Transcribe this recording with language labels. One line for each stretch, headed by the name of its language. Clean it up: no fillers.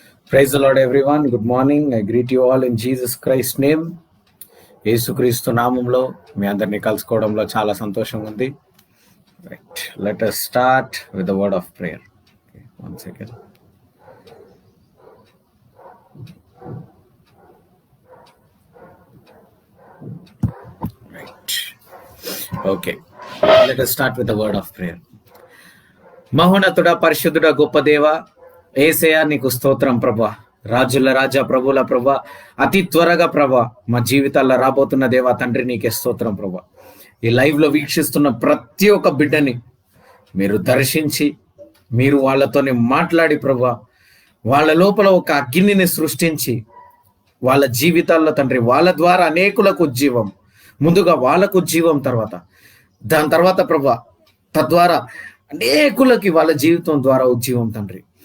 English: Praise the Lord, everyone. Good morning. I greet you all in Jesus Christ's name.
Telugu: యేసుక్రీస్తు నామంలో మీ అందరినీ కలుసుకోవడంలో చాలా సంతోషంగా ఉంది.
English: Right, let us start with the word of prayer. Okay, one second. Right. Okay, let us start with the word of prayer.
Telugu: మహోన్నతుడా, పరిశుద్ధుడా, గొప్ప దేవ యేసయ్యా, నీకు స్తోత్రం ప్రభా. రాజుల రాజా, ప్రభుల ప్రభా, అతి త్వరగా ప్రభా మా జీవితాల్లో రాబోతున్న దేవా తండ్రి, నీకే స్తోత్రం ప్రభా. ఈ లైవ్ లో వీక్షిస్తున్న ప్రతి ఒక్క బిడ్డని మీరు దర్శించి మీరు వాళ్ళతోనే మాట్లాడి ప్రభా, వాళ్ళ లోపల ఒక అగ్నిని సృష్టించి వాళ్ళ జీవితాల్లో తండ్రి, వాళ్ళ ద్వారా అనేకులకు ఉజ్జీవం, ముందుగా వాళ్ళకు ఉజ్జీవం, దాని తర్వాత ప్రభా తద్వారా అనేకులకి వాళ్ళ జీవితం ద్వారా ఉజ్జీవం తండ్రి.